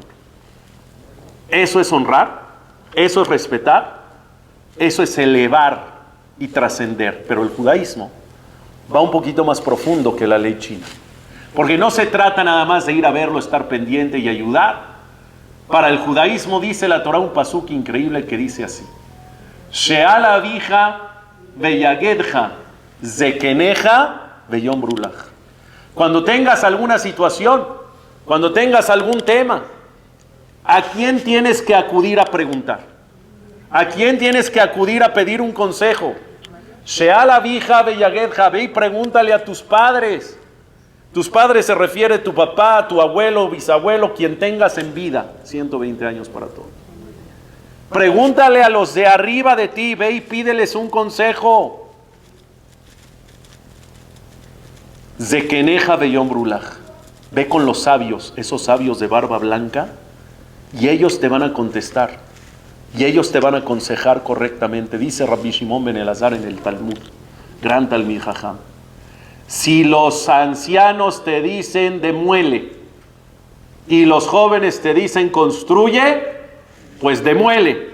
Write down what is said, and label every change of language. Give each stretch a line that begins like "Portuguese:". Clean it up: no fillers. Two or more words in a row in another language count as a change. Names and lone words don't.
Spanish: Eso es honrar, eso es respetar, eso es elevar y trascender. Pero el judaísmo va un poquito más profundo que la ley china. Porque no se trata nada más de ir a verlo, estar pendiente y ayudar. Para el judaísmo dice la Torah un pasuk increíble que dice así:
Hebrew: שאל אביך ויגדך זקניך ויאמרו לך.
Spanish: Cuando tengas alguna situación, cuando tengas algún tema, ¿a quién tienes que acudir a preguntar? ¿A quién tienes que acudir a pedir un consejo?
Hebrew: שאל אביך ויגדך,
Spanish: ve y pregúntale a tus padres. Tus padres se refiere a tu papá, tu abuelo, bisabuelo, quien tengas en vida. 120 años para todo. Pregúntale a los de arriba de ti, ve y pídeles un consejo.
Hebrew: זקניך ויאמרו לך.
Spanish: Ve con los sabios, esos sabios de barba blanca, y ellos te van a contestar. Y ellos te van a aconsejar correctamente. Dice Rabbi Shimon ben Elazar en el Talmud, gran
Hebrew: תלמיד חכם:
Spanish: si los ancianos te dicen demuele y los jóvenes te dicen construye, pues demuele.